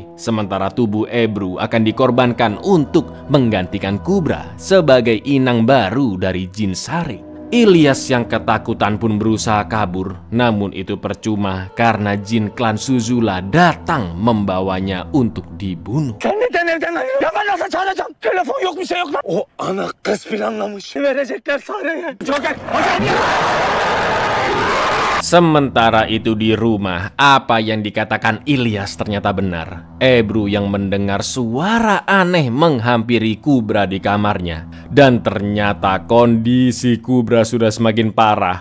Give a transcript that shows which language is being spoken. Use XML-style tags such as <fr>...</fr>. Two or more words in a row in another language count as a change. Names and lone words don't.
<id>Sementara tubuh Ebru akan dikorbankan untuk menggantikan Kubra sebagai inang baru dari jin Sari. Ilyas yang ketakutan pun berusaha kabur, namun itu percuma karena jin klan Suzula datang membawanya untuk dibunuh.</id> <tr>Kendiden evden ayrı. Ya ben nasıl çağıracağım? Telefon yok, bir şey yok lan. O ana kız planlamış. Verecekler Sare'ye. Joker, hocam ya.</tr> <id>Sementara itu di rumah, apa yang dikatakan Ilyas ternyata benar. Ebru yang mendengar suara aneh menghampiri Kubra di kamarnya. Dan ternyata kondisi Kubra sudah semakin parah.</id>